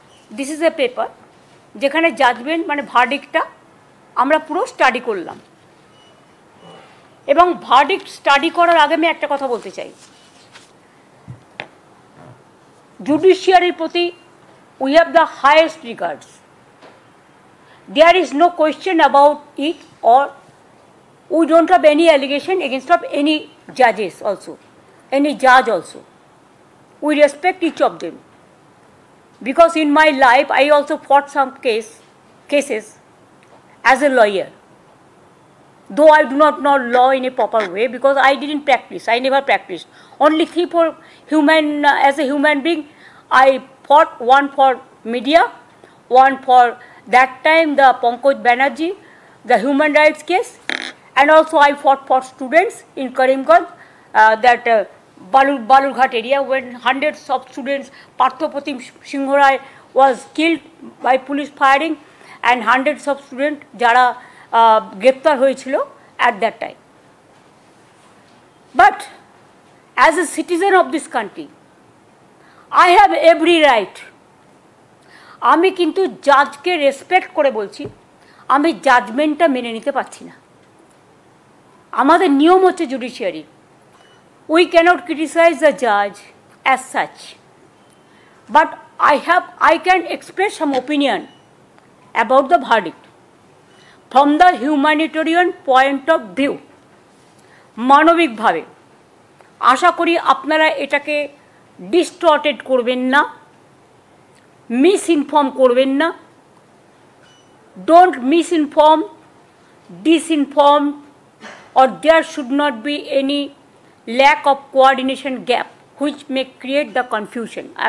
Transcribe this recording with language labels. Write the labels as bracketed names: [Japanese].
[English] this is a paper [Bangla] যেখানে judgement মানে ভার্ডিক্টটা আমরা পুরো স্টাডি করলাম। এবং ভার্ডিক্ট স্টাডি করার আগে আমি একটা কথা বলতে চাই, জুডিশিয়ারির প্রতি [English] we have the highest regards. There is no question about it, or we don't have any allegation against of any judges also, any judge also. We respect each of them, because in my life I also fought some cases as a lawyer, though I do not know law in a proper way because I didn't practice. I never practiced. Only for human, as a human being, I fought, one for media, one for that time the Pankaj Banerjee, the human rights case, and also I fought for students in Karimganj, that Balurghat area, when hundreds of students, Parthopratim Singh Rai was killed by police firing, and hundreds of students [Bangla] jara greptar hoyechilo [English] at that time. But as a citizen of this country, I have every right. [Bangla] আমি কিন্তু জাজকে respect করে বলছি, আমি জাজমেন্টটা মেনে নিতে পারছি না। আমাদের নিয়ম হচ্ছে [English] Judiciary, we cannot criticise the Jaaz as such, but I can express some opinion about the verdict from the humanitarian point of view, মানবিকভাবে। [Bangla] আশা করি আপনারা এটাকে ডিস্টর্টেড করবেন না, মিসইনফর্ম করবেন না। [English] Don't misinform, disinform, or there should not be any lack of coordination gap which may create the confusion.